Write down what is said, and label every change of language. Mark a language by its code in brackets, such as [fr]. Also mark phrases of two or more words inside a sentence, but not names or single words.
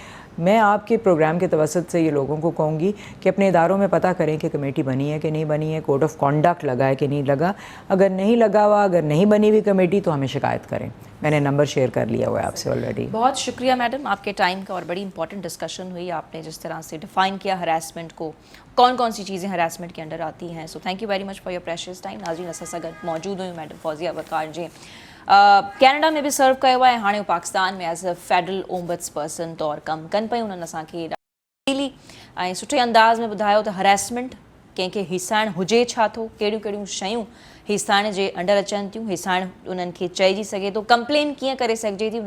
[ur] میں آپ کے پروگرام کے توسط سے یہ لوگوں کو کہوں گی کہ اپنے اداروں میں پتہ کریں کہ کمیٹی بنی ہے کہ نہیں بنی ہے, [en] code of conduct [ur] لگا ہے کہ نہیں لگا. اگر نہیں لگا ہوا, اگر نہیں بنی ہوئی کمیٹی تو ہمیں شکایت کریں. میں نے نمبر شیئر کر لیا ہوا ہے آپ سے آلریڈی. بہت شکریہ میڈم, آپ کے ٹائم کا, اور بڑی [en] important discussion [ur] ہوئی. آپ نے جس طرح سے ڈیفائن کیا ہراسمنٹ کو, کون سی چیزیں ہراسمنٹ کے انڈر آتی ہیں. [en] so thank you very much for your precious time. [sd] ناظرین اساں ساں گڈ موجود ہوئی میڈم فوزیہ وقار جی, کینیڈا میں بھی سرو کयो आहे, हाणे पाकिस्तान में [en] as a federal ombudsperson [sd] तौरु कमु कनि पियूं. उन्हनि असांखे ॾाढी ऐं सुठे अंदाज़ में ॿुधायो त हरेसमेंट कंहिंखे हिसाइणु हुजे छा थो, कहिड़ियूं कहिड़ियूं शयूं हिसाइण जे अंडर अचनि थियूं, हिसाइणु उन्हनि खे चइजी सघे थो, कंप्लेन कीअं करे सघिजे थी.